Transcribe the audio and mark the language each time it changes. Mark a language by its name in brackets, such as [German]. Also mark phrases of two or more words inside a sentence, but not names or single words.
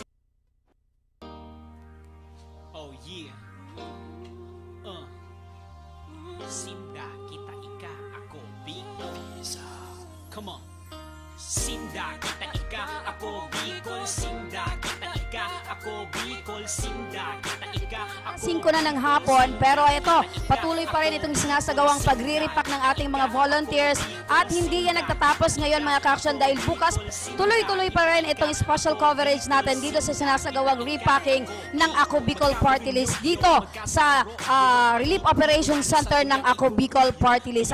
[English] Oh yeah. [Bikol] Sinda, kita ika, ako Bicol. [English] Come on. [Bikol] Sinda, kita ika, ako Bicol. Sinda, kita ika, ako Bicol. Sinda, kita ika, ako [Filipino] 5 na ng hapon, pero ito, patuloy pa rin itong sinasagawang pagre-repack ng ating mga volunteers at hindi yan nagtatapos ngayon mga ka-action dahil bukas tuloy-tuloy pa rin itong special coverage natin dito sa sinasagawang repacking ng Ako Bicol Party List dito sa Relief Operations Center ng Ako Bicol Party List.